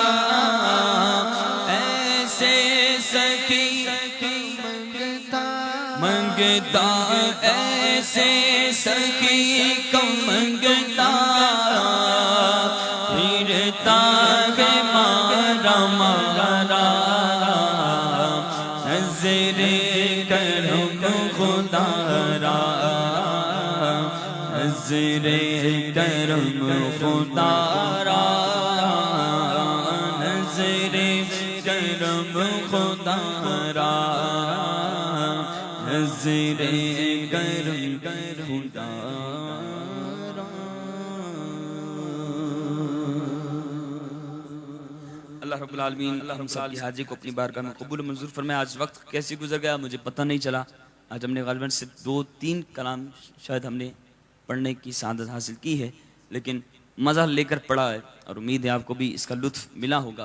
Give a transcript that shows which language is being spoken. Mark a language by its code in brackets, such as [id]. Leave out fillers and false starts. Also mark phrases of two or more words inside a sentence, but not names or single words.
[ur] ایسے سخی منگتا، ایسے سخی کو منگتا، پھرتا ہے مارا مارا. نظر کرم خدا را، نظر کرم خدا را، نظر کرم خدا را، نظر کرم خدا را. [ar] اللہ رب العالمین [ur] ہم سب کی حاجی کو اپنی بارگاہ میں قبول و منظور فرمائے. آج وقت کیسے گزر گیا مجھے پتہ نہیں چلا. آج ہم نے غالباً صرف 2-3 کلام شاید ہم نے پڑھنے کی سعادت حاصل کی ہے، لیکن مزہ لے کر پڑھا ہے، اور امید ہے آپ کو بھی اس کا لطف ملا ہوگا.